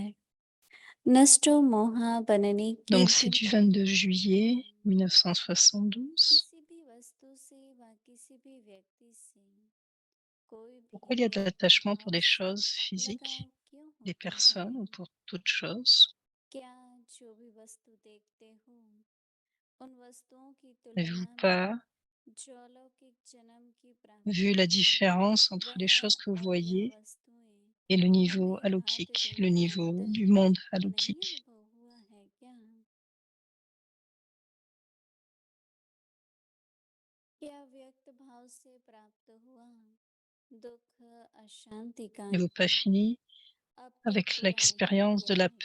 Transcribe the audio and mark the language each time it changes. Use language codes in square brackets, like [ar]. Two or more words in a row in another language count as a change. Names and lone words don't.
[hi] नष्टो मोहा बनने की [fr] Donc c'est du 22 juillet 1972. [hi] किसी भी वस्तु से व किसी भी व्यक्ति से कोई [fr] Pourquoi [hi] भी [fr] il y a de [hi] व्यक्त [fr] l'attachement pour [hi] भाव [fr] des [hi] से [fr] choses physiques, [hi] लगाव क्यों [fr] des [hi] होता [fr] personnes ou [hi] है? [fr] pour toute chose? [hi] क्या जो भी वस्तु देखते हो उन वस्तुओं की [fr] N'avez-vous [hi] तुलना [fr] pas [hi] में जो अलौकिक जन्म की [fr] vu [hi] प्राप्ति [fr] la [hi] है [fr] différence entre les [hi] वह [fr] choses que vous [hi] और यह [fr] voyez [hi] वस्तुएं [fr] et le niveau [hi] हमें भांति [fr] alaukique, le [hi] दिन [fr] niveau [hi] रात [fr] du monde [hi] नहीं [fr] alaukique? [hi] अनुभव हुआ है क्या? क्या व्यक्त भाव से प्राप्त हुआ दुख अशांति का [fr] N'avez-vous pas fini [hi] अब तक [fr] avec [hi] पूरा नहीं [fr] l'expérience [hi] किया [fr] de la